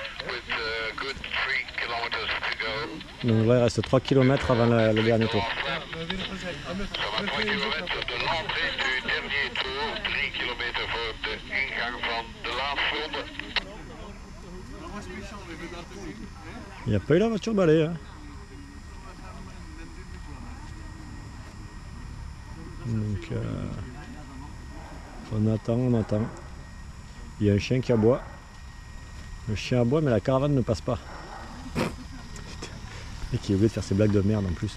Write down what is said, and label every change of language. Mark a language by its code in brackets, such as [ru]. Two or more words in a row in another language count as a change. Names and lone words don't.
[fr] Donc là il reste 3 km avant le dernier tour. 3 kilometer de l'entrée du dernier tour, [nl] 3 kilometer voor de ingang van de laatste ronde. [fr] Il n'y a pas eu la voiture balai. Hein. Donc on attend. Il y a un chien qui aboie. Le chien aboie mais la caravane ne passe pas. Et qui est obligé de faire ses blagues de merde en plus.